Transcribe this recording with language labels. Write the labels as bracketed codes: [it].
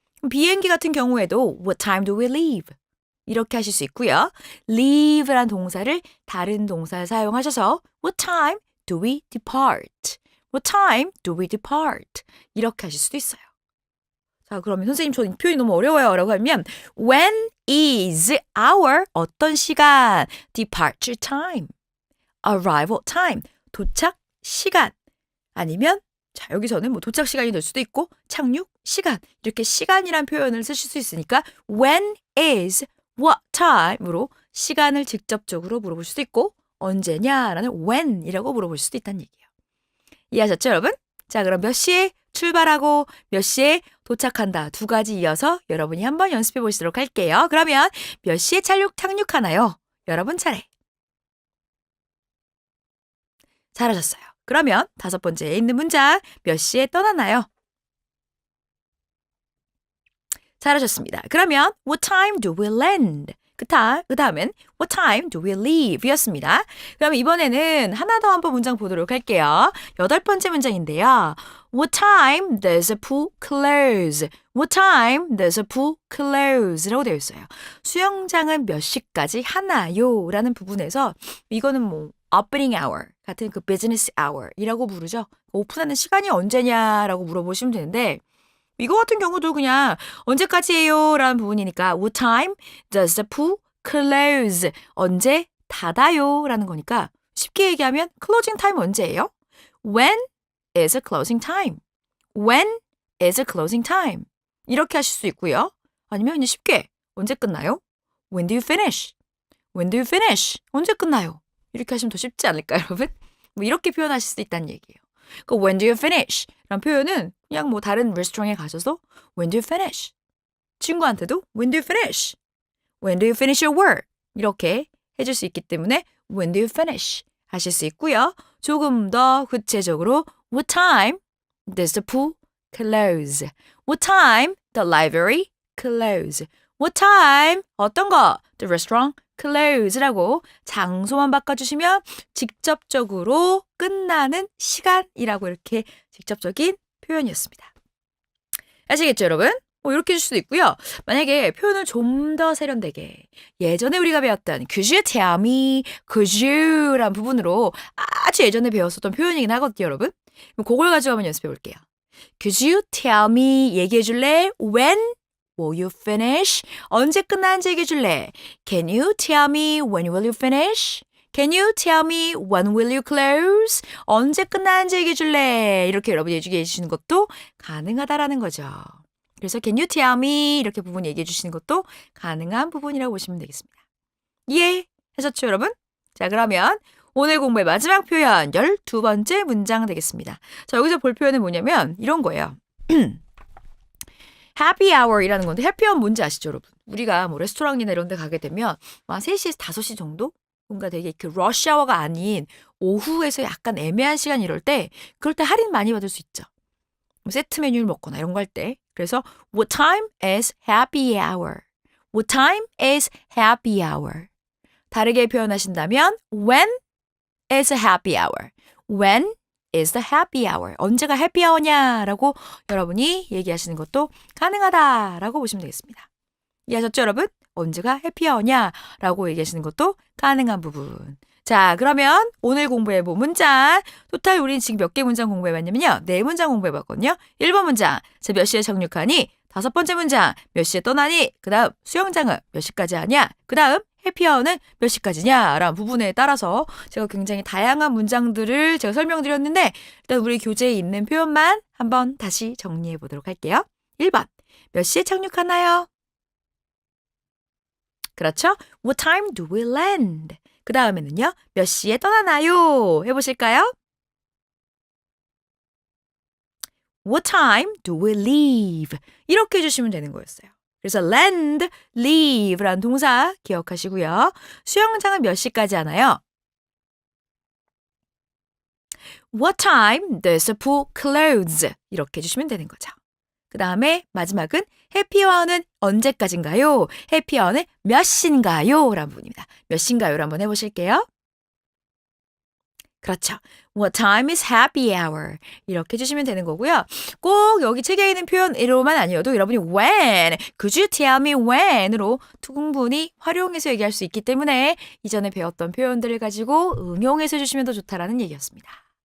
[ko] 비행기 같은 경우에도 [en] What time do we leave? [ko] 이렇게 하실 수 있고요. leave란 동사를 다른 동사를 사용하셔서 [en] What time do we depart? What time do we depart? [ko] 이렇게 하실 수도 있어요. 자, 그러면 선생님 저 이 표현이 너무 어려워요. 라고 하면 [en] When is our [ko] 어떤 시간? [en] Departure time, arrival time, [ko] 도착 시간. 아니면 자, 여기서는 도착 시간이 될 수도 있고 착륙 시간. 이렇게 시간이란 표현을 쓰실 수 있으니까 [en] When is what time [ko] 으로 시간을 직접적으로 물어볼 수도 있고 언제냐라는 when이라고 물어볼 수도 있다는 얘기예요. 이해하셨죠, 여러분? 자, 그럼 몇 시에 출발하고 몇 시에 도착한다. 두 가지 이어서 여러분이 한번 연습해 보시도록 할게요. 그러면 몇 시에 착륙하나요? 여러분 차례. 잘하셨어요. 그러면 5번째에 있는 문장 몇 시에 떠나나요? 잘하셨습니다. [en] 그러면 What time do we land? [ko] 그 다음엔 [en] What time do we leave? [ko] 이었습니다. 그럼 이번에는 하나 더 한번 문장 보도록 할게요. 8번째 문장인데요. [en] What time does a pool close? What time does a pool close? [ko] 라고 되어 있어요. 수영장은 몇 시까지 하나요? 라는 부분에서 이거는 opening hour 같은 그 business hour 이라고 부르죠. 오픈하는 시간이 언제냐라고 물어보시면 되는데 이거 같은 경우도 그냥 언제까지예요? 라는 부분이니까 [en] What time does the pool close? [ko] 언제 닫아요? 라는 거니까 쉽게 얘기하면 closing time 언제예요? [en] When is a closing time? When is a closing time? [ko] 이렇게 하실 수 있고요. 아니면 그냥 쉽게 언제 끝나요? [en] When do you finish? When do you finish? [ko] 언제 끝나요? 이렇게 하시면 더 쉽지 않을까요, 여러분? 이렇게 표현하실 수 있다는 얘기예요. [en] 그 When do you finish? [ko] 라는 표현은 그냥 다른 레스토랑에 가셔서 [en] When do you finish? [ko] 친구한테도 [en] When do you finish? When do you finish your work? [ko] 이렇게 해줄 수 있기 때문에 [en] When do you finish? [ko] 하실 수 있고요. 조금 더 구체적으로 [en] What time does the pool close? What time the library close? What time [ko] 어떤 거? [en] The restaurant [ko] close라고 장소만 바꿔주시면 직접적으로 끝나는 시간이라고 이렇게 직접적인 표현이었습니다. 아시겠죠, 여러분? 이렇게 해줄 수도 있고요. 만약에 표현을 좀 더 세련되게 예전에 우리가 배웠던 [en] Could you tell me, could you [ko] 란 부분으로 아주 예전에 배웠었던 표현이긴 하거든요, 여러분. 그럼 그걸 가지고 한번 연습해 볼게요. [en] Could you tell me [ko] 얘기해 줄래? [en] When will you finish? [ko] 언제 끝나는지 얘기해 줄래? [en] Can you tell me when will you finish? Can you tell me when will you close? [ko] 언제 끝나는지 얘기해 줄래? 이렇게 여러분 얘기해 주시는 것도 가능하다라는 거죠. 그래서 can you tell me 이렇게 부분 얘기해 주시는 것도 가능한 부분이라고 보시면 되겠습니다. 이해하셨죠, 여러분? 자, 그러면 오늘 공부의 마지막 표현 12번째 문장 되겠습니다. 자, 여기서 볼 표현은 뭐냐면 이런 거예요. happy hour이라는 건데 해피아워 뭔지 아시죠, 여러분? 우리가 뭐 레스토랑이나 이런 데 가게 되면 한 3시에서 5시 정도? 뭔가 되게 그 러시아워가 아닌 오후에서 약간 애매한 시간 이럴 때 그럴 때 할인 많이 받을 수 있죠. 세트 메뉴를 먹거나 이런 거 할 때. [en] 그래서 what time is happy hour? What time is happy hour? 다르게 표현하신다면 when is a happy hour? When is the happy hour? [ko] 언제가 해피 아워냐라고 여러분이 얘기하시는 것도 가능하다라고 보시면 되겠습니다. 이해하셨죠, 여러분? 언제가 해피 아워냐라고 얘기하시는 것도 가능한 부분. 자, 그러면 오늘 공부해본 문장. 토탈 우린 지금 몇 개 문장 공부해봤냐면요. 4문장 공부해봤거든요. 1번 문장. 자, 몇 시에 착륙하니? 5번째 문장. 몇 시에 떠나니? 그 다음 수영장은 몇 시까지 하냐? 그 다음 해피아워는 몇 시까지냐? 라는 부분에 따라서 제가 굉장히 다양한 문장들을 제가 설명드렸는데 일단 우리 교재에 있는 표현만 한번 다시 정리해 보도록 할게요. 1번. 몇 시에 착륙하나요? 그렇죠? [en] What time do we land? [ko] 그 다음에는요. 몇 시에 떠나나요? 해보실까요? [en] What time do we leave? [ko] 이렇게 해주시면 되는 거였어요. 그래서 land, leave라는 동사 기억하시고요. 수영장은 몇 시까지 하나요? [en] What time does the pool close? [ko] 이렇게 해주시면 되는 거죠. 그 다음에 마지막은 해피아워는 언제까지인가요? 해피아워는 몇 시인가요? 라는 부분입니다. 몇 시인가요? 를 한번 해보실게요. 그렇죠. [en] What time is happy hour? [ko] 이렇게 해주시면 되는 거고요. 꼭 여기 책에 있는 표현으로만 아니어도 여러분이 when, [en] could you tell me when [ko] 으로 충분히 활용해서 얘기할 수 있기 때문에 이전에 배웠던 표현들을 가지고 응용해서 해주시면 더 좋다라는 얘기였습니다.